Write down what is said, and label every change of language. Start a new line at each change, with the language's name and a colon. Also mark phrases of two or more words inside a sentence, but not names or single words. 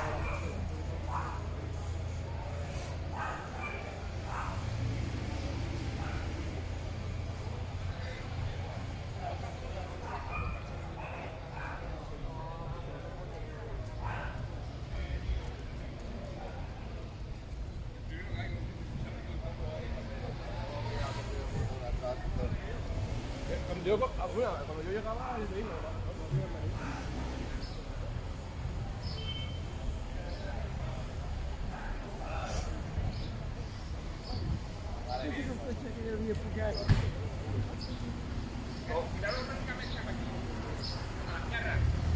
Spanish: Cuando yo llegaba, yo te digo,
Italian: Io non penso che devo riapplicare.
Spanish: Cuidado prácticamente aquí, a la tierra.